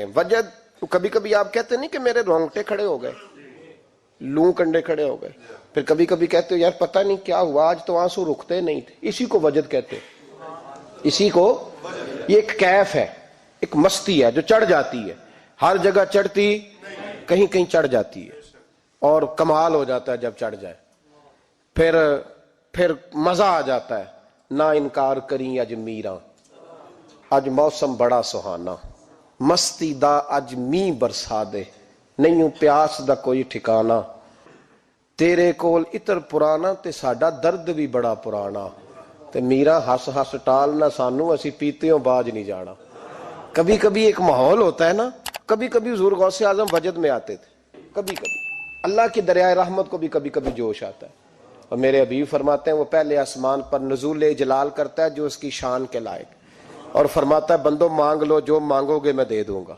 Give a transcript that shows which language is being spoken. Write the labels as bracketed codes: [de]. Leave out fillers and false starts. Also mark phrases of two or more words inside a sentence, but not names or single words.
[ur] وجد کبھی کبھی آپ کہتے نہیں کہ میرے رونگٹے کھڑے ہو گئے، [pa] لوں کنڈے [ur] کھڑے ہو گئے، پھر کبھی کبھی کہتے ہو یار پتہ نہیں کیا ہوا، آج تو آنسو رکتے نہیں تھے، اسی کو وجد کہتے ہیں، اسی کو، یہ ایک کیف ہے، ایک مستی ہے جو چڑھ جاتی ہے، ہر جگہ چڑھتی، کہیں کہیں چڑھ جاتی ہے، اور کمال ہو جاتا ہے جب چڑھ جائے، پھر مزہ آ جاتا ہے۔ [pa] نہ انکار کریں اج میراں، اج موسم بڑا سہانا، مستی دا اج می برسا دے، نہیں پیاس دا کوئی ٹھکانا، تیرے کول اتر پرانا تے ساڈا درد بھی بڑا پرانا، تے میرا ہس ہس ٹال نہ سانو، اسی پیتےوں باج نہیں جانا۔ [ur] کبھی کبھی ایک ماحول ہوتا ہے نا، کبھی کبھی حضور غوث اعظم وجد میں آتے تھے، کبھی کبھی اللہ کی دریائے رحمت کو بھی کبھی کبھی جوش آتا ہے، اور میرے حبیب فرماتے ہیں وہ پہلے آسمان پر نزول جلال کرتا ہے جو اس کی شان کے لائق، اور فرماتا ہے بندوں مانگ لو جو مانگو گے میں دے دوں گا۔